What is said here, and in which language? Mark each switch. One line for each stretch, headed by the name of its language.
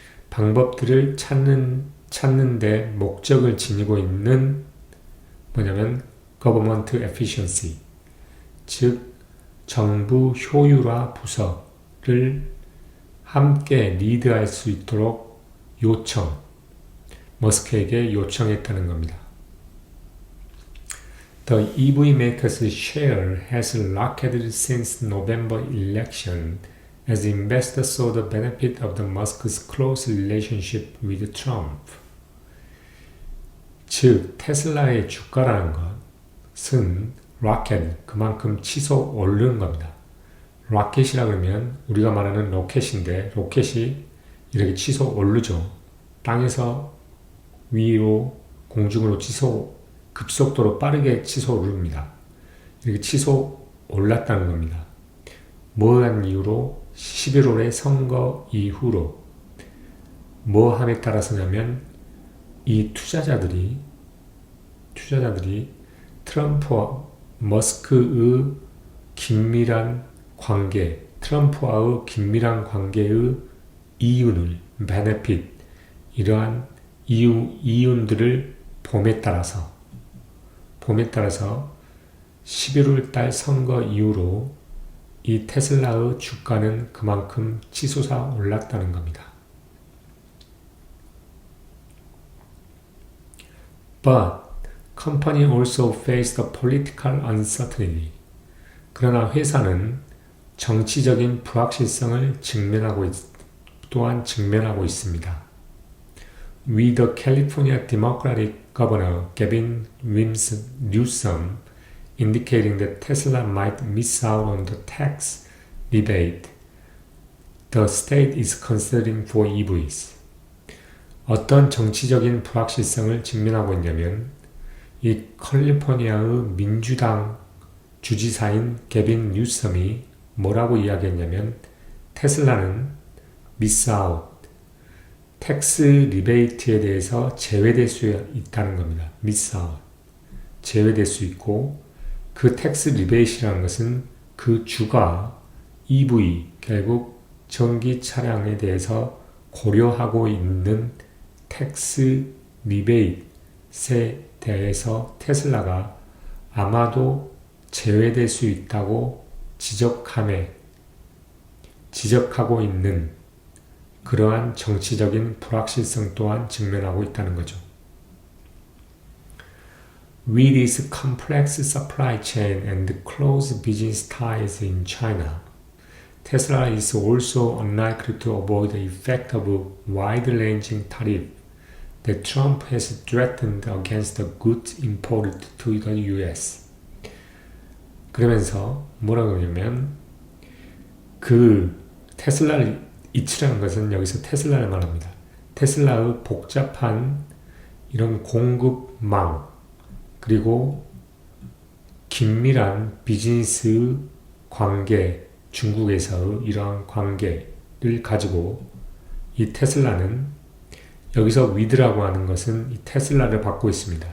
Korean: 방법들을 찾는데 목적을 지니고 있는 뭐냐면
English: government efficiency,
Korean: 즉 정부 효율화 부서를 함께 리드할 수 있도록 머스크에게 요청했다는 겁니다.
English: The EV maker's share has rocketed since November election as investors saw the benefit of the Musk's close relationship with Trump.
Korean: 즉, 테슬라의 주가라는 것은 rocket, 그만큼 치솟 오르는 겁니다. 로켓이라 그러면 우리가 말하는 로켓인데 로켓이 이렇게 치솟 오르죠. 땅에서 위로 공중으로 급속도로 빠르게 치솟 오릅니다. 이렇게 치솟 올랐다는 겁니다. 뭐한 이유로? 11월의 선거 이후로. 뭐함에 따라서냐면 이 투자자들이 트럼프와 머스크의 긴밀한 관계, 트럼프와의 긴밀한 관계의 이윤을, 베네핏, 이러한 이윤들을 봄에 따라서 11월 달 선거 이후로 이 테슬라의 주가는 그만큼 치솟아 올랐다는 겁니다.
English: But company also faced a political uncertainty.
Korean: 그러나 회사는 정치적인 불확실성을 또한 직면하고 있습니다.
English: With the California Democratic Governor Gavin Newsom indicating that Tesla might miss out on the tax rebate, the state is considering for EVs.
Korean: 어떤 정치적인 불확실성을 직면하고 있냐면 이 캘리포니아의 민주당 주지사인 게빈 뉴섬이 뭐라고 이야기했냐면 테슬라는
English: miss out,
Korean: 텍스 리베이트에 대해서 제외될 수 있다는 겁니다.
English: miss out,
Korean: 제외될 수 있고 그 텍스 리베이트라는 것은 그 주가 EV, 결국 전기 차량에 대해서 고려하고 있는 텍스 리베이트에 대해서 테슬라가 아마도 제외될 수 있다고 지적하고 있는 그러한 정치적인 불확실성 또한 직면하고 있다는 거죠.
English: With its complex supply chain and close business ties in China, Tesla is also unlikely to avoid the effect of wide-ranging tariff that Trump has threatened against the goods imported to the US.
Korean: 그러면서 뭐라고 하냐면 그 테슬라를 이치라는 것은 여기서 테슬라를 말합니다. 테슬라의 복잡한 이런 공급망 그리고 긴밀한 비즈니스 관계, 중국에서의 이러한 관계를 가지고 이 테슬라는 여기서 with라고 하는 것은 이 테슬라를 받고 있습니다.